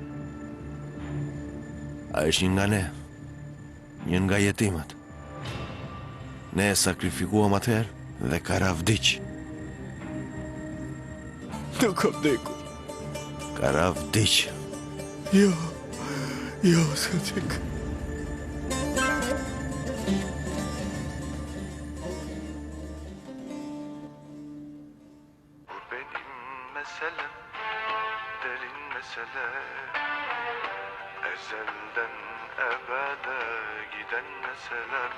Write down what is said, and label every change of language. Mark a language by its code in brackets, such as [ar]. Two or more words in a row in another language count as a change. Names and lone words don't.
[sq] A është një nga ne. Një nga jetimat. Ne e sakrifikuam atëherë dhe Kara vdiq. Nuk ka vdekur. Kara vdiq. Jo, Sadik. [tr] Bu benim meselem, derin mesele. Ezelden ebede giden meselem.